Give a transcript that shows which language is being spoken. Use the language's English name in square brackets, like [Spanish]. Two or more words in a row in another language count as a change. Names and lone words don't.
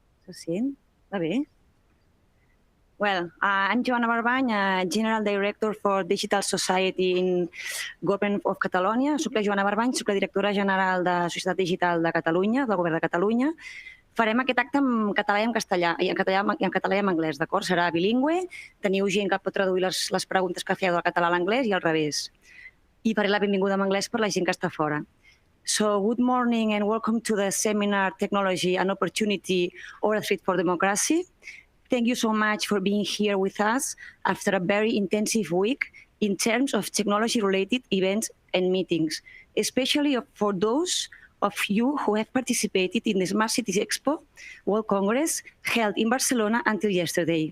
[Catalan] Sí, va bé. [English] Well, I'm Joana Barbany, General Director for Digital Society in Government of Catalonia. [Catalan] Soc la Joana Barbany, soc la directora general de Societat Digital de Catalunya, del Govern de Catalunya. Farem aquest acte en català i en castellà, i en català i en anglès, d'acord? Serà bilingüe, teniu gent que pot traduir les preguntes que feu del català a l'anglès i al revés. I faré la benvinguda en anglès per la gent que està fora. [English] So, good morning and welcome to the seminar Technology, an Opportunity or a Threat for Democracy. Thank you so much for being here with us after a very intensive week in terms of technology-related events and meetings, especially for those of you who have participated in the Smart Cities Expo World Congress held in Barcelona until yesterday.